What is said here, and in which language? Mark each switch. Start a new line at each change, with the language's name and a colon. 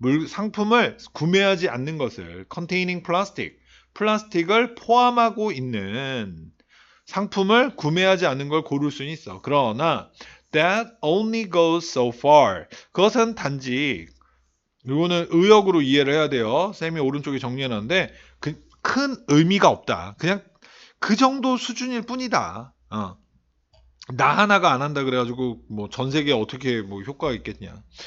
Korean: 상품을 구매하지 않는 것을
English: containing plastic.
Korean: 플라스틱을 포함하고 있는 상품을 구매하지 않는 걸 고를 수는 있어.
English: 그러나 that only goes so far.
Korean: 그것은 단지 이거는 의역으로 이해를 해야 돼요. 쌤이 오른쪽에 정리해놨는데 큰 의미가 없다. 그냥 그 정도 수준일 뿐이다. 나 하나가 안 한다 그래가지고 뭐 전 세계에 어떻게 뭐 효과가 있겠냐.